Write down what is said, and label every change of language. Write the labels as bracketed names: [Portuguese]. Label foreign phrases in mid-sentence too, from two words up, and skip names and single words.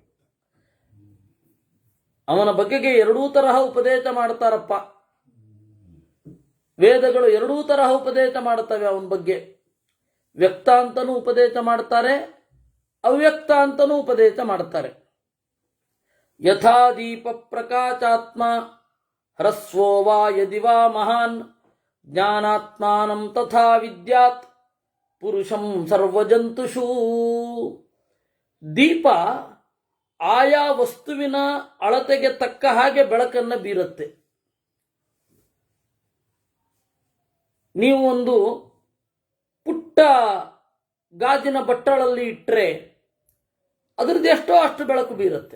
[Kannada] ಅವನ ಬಗೆಗೆ 2 ತರಹ ಉಪದೇಶ ಮಾಡ್ತಾರಪ್ಪ. ವೇದಗಳು 2 ತರಹ ಉಪದೇಶ ಮಾಡ್ತವೆ ಅವನ ಬಗ್ಗೆ. ವ್ಯಕ್ತ ಅಂತನೂ ಉಪದೇಶ ಮಾಡ್ತಾರೆ, ಅವ್ಯಕ್ತ ಅಂತನೂ ಉಪದೇಶ ಮಾಡ್ತಾರೆ. [Sanskrit] ಯಥಾ ದೀಪ ಪ್ರಕಾಶಾತ್ಮ ಹ್ರಸ್ವೋ ವಾ ಯದಿ ವಾ ಮಹಾನ್ ಜ್ಞಾನಾತ್ಮಾನಂ ತಥಾ ವಿದ್ಯಾತ್ ಪುರುಷಂ ಸರ್ವಜಂತುಷು. [Kannada] ದೀಪ ಆಯಾ ವಸ್ತುವಿನ ಅಳತೆಗೆ ತಕ್ಕ ಹಾಗೆ ಬೆಳಕನ್ನು ಬೀರುತ್ತೆ. ನೀವು ಒಂದು ಪುಟ್ಟ ಗಾಜಿನ ಬಟ್ಟಲಲ್ಲಿ ಇಟ್ಟರೆ ಅದರದ್ದು ಎಷ್ಟೋ ಅಷ್ಟು ಬೆಳಕು ಬೀರುತ್ತೆ.